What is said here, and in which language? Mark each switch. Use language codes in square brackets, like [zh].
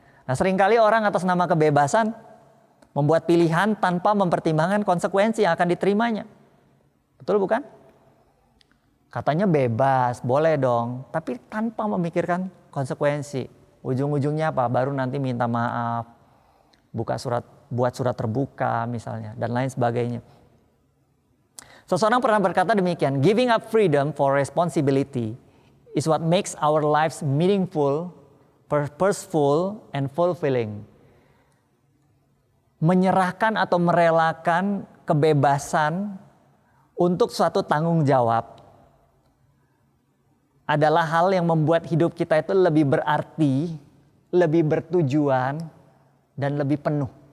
[id] Nah, seringkali orang atas nama kebebasan membuat pilihan tanpa mempertimbangkan konsekuensi yang akan diterimanya. Betul bukan? Katanya bebas, boleh dong. Tapi tanpa memikirkan konsekuensi. Ujung-ujungnya apa? Baru nanti minta maaf, buat surat terbuka misalnya, dan lain sebagainya. Seseorang pernah berkata demikian, [en] giving up freedom for responsibility is what makes our lives meaningful, purposeful, and fulfilling. [id] Menyerahkan atau merelakan kebebasan untuk suatu tanggung jawab adalah hal yang membuat hidup kita itu lebih berarti, lebih bertujuan, dan lebih penuh.